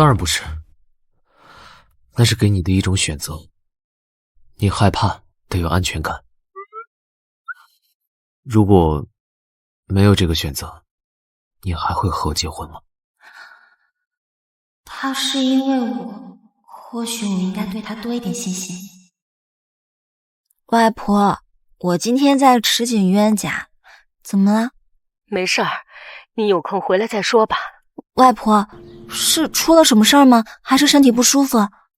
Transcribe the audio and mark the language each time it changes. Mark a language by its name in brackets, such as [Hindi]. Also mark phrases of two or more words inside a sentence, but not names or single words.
[Chinese] 當然不是，那是給你的一種選擇。你害怕得有安全感。如果沒有這個選擇，你還會和我結婚嗎？他是因為我，或許我應該對他多一點信心。外婆，我今天在池景淵家，怎麼了？沒事兒，你有空回來再說吧。外婆，是出了什麼事兒嗎？還是身體不舒服？